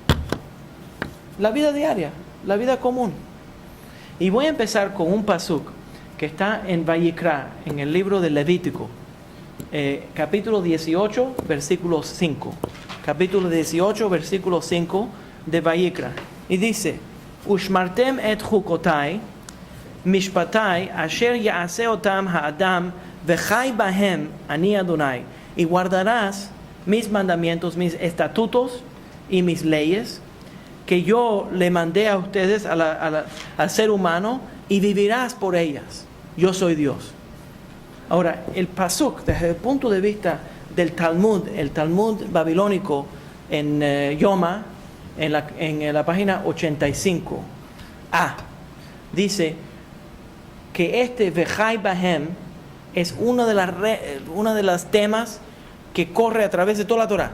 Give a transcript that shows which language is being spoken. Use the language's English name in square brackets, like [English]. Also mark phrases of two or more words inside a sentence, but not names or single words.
[Spanish] La vida diaria, la vida común. Y voy a empezar con un pasuk que está en Vayikra, en el libro de Levítico, capítulo 18, versículo 5. Capítulo 18, versículo 5 de Vayikra. Y dice: [Hebrew] ושמרתם את חוקותי, משפטי, אשר יעשה אותם האדם, וחי בהם אני אדוני. [Spanish] Y guardarás mis mandamientos, mis estatutos y mis leyes, que yo le mandé a ustedes, al ser humano, y vivirás por ellas. Yo soy Dios. Ahora, el pasuk, desde el punto de vista del Talmud, el Talmud babilónico en Yoma, en la página 85a, dice que este [Hebrew] וחי בהם [Spanish] es uno de los temas que corre a través de toda la Torah.